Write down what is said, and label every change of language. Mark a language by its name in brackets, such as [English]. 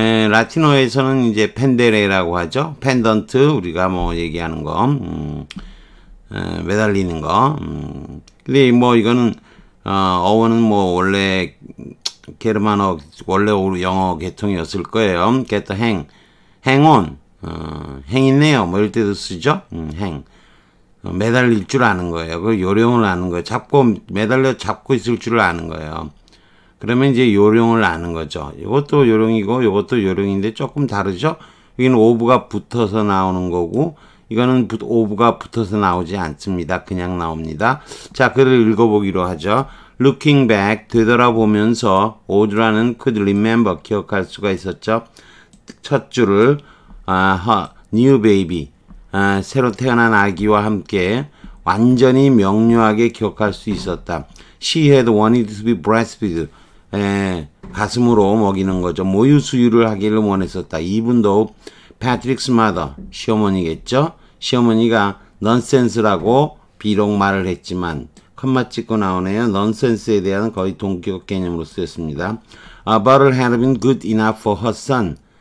[Korean] 라틴어에서는 이제 펜데레라고 하죠. 펜던트, 우리가 뭐 얘기하는 거. 매달리는 거. 근데 뭐 이거는 어원은 뭐 원래 게르만어, 원래 영어 계통이었을 거예요. [English] get the hang, hang on, hang [Korean] 있네요. 뭐 이럴 때도 쓰죠. hang. 매달릴 줄 아는 거예요. 그 요령을 아는 거예요. 매달려 잡고 있을 줄 아는 거예요. 그러면 이제 요령을 아는 거죠. 이것도 요령이고, 이것도 요령인데 조금 다르죠? 여기는 of가 붙어서 나오는 거고, 이거는 of가 붙어서 나오지 않습니다. 그냥 나옵니다. 자, 글을 읽어보기로 하죠. [English] Looking back, [Korean] 되돌아보면서 오드라는 [English] could remember, [Korean] 기억할 수가 있었죠. 첫 줄을 new baby, 새로 태어난 아기와 함께 완전히 명료하게 기억할 수 있었다. [English] She had wanted to be breastfed, [Korean] 가슴으로 먹이는 거죠. 모유 수유를 하기를 원했었다. 이분도 [English] Patrick's mother, [Korean] 시어머니겠죠. 시어머니가 nonsense라고 비록 말을 했지만, 컴마 찍고 나오네요. nonsense에 대한 거의 동격 개념으로 쓰였습니다. [English] But it had been good enough for her son.